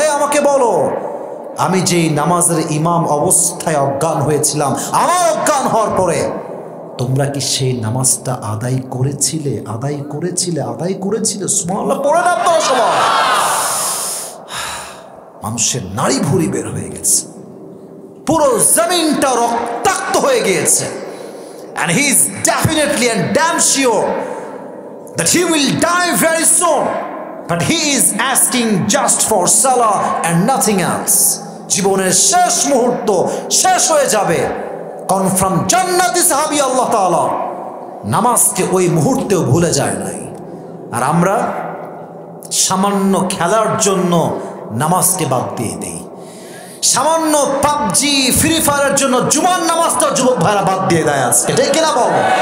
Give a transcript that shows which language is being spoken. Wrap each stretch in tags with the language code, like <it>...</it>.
<bn>আমাকে বলো, আমি যেই নামাজের ইমাম অবস্থায় অজ্ঞান হয়েছিলাম, আমার অজ্ঞান হওয়ার পরে তোমরা কি সেই নামাজটা আদায় করেছিলে? আদায় করেছিলে? আদায় করেছিলে? সুবহানাল্লাহ পড়ে না আপনারা সবাই। মানুষের নাড়ি ভুঁড়ি বের হয়ে গেছে, পুরো জমিনটা রক্তাক্ত হয়ে গিয়েছে।</bn> <en>And he is definitely and damn sure that he will die very soon, but he is asking just for salah and nothing else.</en> <bn>জীবনের শেষ মুহূর্ত শেষ হয়ে যাবে, কনফার্ম জান্নাতি সাহাবী আল্লাহ তাআলা নামাজকে ওই মুহূর্তেও ভুলে যায় নাই। আর আমরা সামান্য খেলার জন্য নামাজকে বাদ দিয়ে দিই, সামান্য পাবজি ফ্রি ফায়ারের জন্য জুমার নামাজটা যুবক ভাইরা বাদ দিয়ে দেয় আজকে, ঠিক কিনা বলো?</bn>